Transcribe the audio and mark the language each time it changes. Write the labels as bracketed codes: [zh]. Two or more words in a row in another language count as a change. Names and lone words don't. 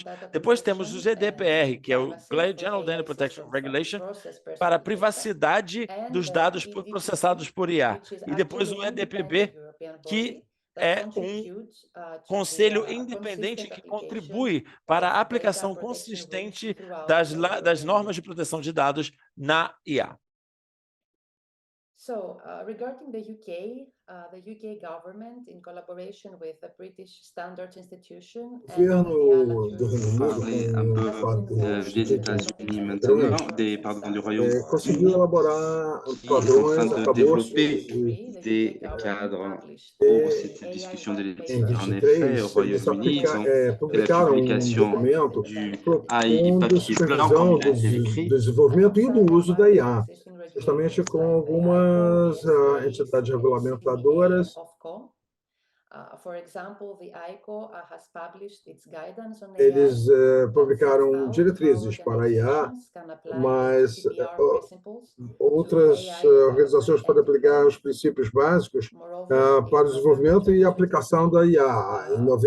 [pt] Depois temos o GDPR, que é o General Data Protection Regulation, para a privacidade dos dados processados por IA. E depois o EDPB, que é um conselho independente que contribui para a aplicação consistente das normas de proteção de dados na IA. [en] Regarding the UK government, in collaboration with the British Standards Institution, [pt] O governo do Reino Unido, [fr] des États-Unis maintenant, du Royaume-Uni, [pt] conseguiu elaborar padrões, arcabouços [fr] des cadres pour cette discussion de l'éthique. En effet, au Royaume-Uni, ils ont la publication du AI papier blanc, comme il a été écrit, [pt] desenvolvimento e do uso da IA, justamente com algumas entidades regulamentadoras. Eles publicaram diretrizes para a IA, mas outras organizações podem aplicar os princípios básicos para o desenvolvimento e aplicação da IA.